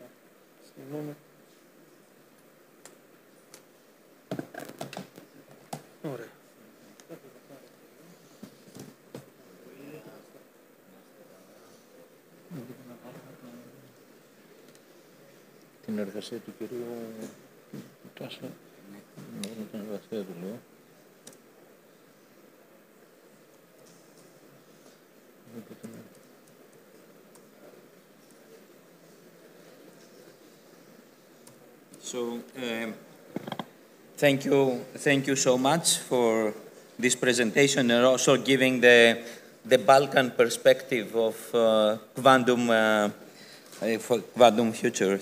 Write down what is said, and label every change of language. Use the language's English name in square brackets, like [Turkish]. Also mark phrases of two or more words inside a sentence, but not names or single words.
[Greek] Συγγνώμη. Ωραία. Την εργασία του κυρίου Τάσο. Ναι, την εργασία του λέω. [English] So, thank you so much for this presentation and also giving the Balkan perspective of quantum future.